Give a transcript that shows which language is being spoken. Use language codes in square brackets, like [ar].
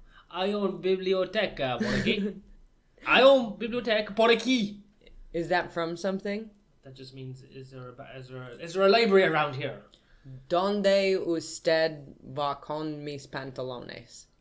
[es] Hay una biblioteca por aquí. Hay una biblioteca por aquí. [en] Is that from something? That just means is there a library around here? [es] ¿Dónde usted va con mis pantalones?